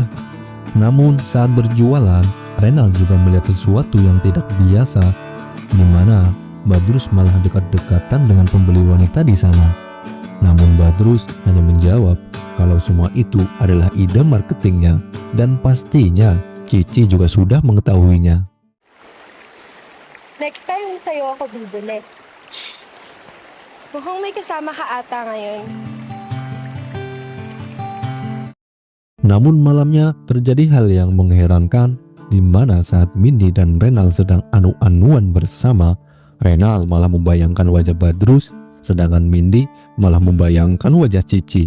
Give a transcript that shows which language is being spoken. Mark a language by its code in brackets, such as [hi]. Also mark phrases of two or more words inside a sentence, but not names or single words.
[id] Namun saat berjualan, Renal juga melihat sesuatu yang tidak biasa, di mana Badrus malah dekat-dekatan dengan pembeli wanita di sana. Namun Badrus hanya menjawab kalau semua itu adalah ide marketingnya, dan pastinya Cici juga sudah mengetahuinya. [en] Next time, [tl] sa'yo ako bibili. Mukhang may kasama ka ata ngayon. [id] Namun malamnya terjadi hal yang mengherankan, di mana saat Mindy dan Renal sedang anu-anuan bersama, Renal malah membayangkan wajah Badrus, sedangkan Mindy malah membayangkan wajah Cici.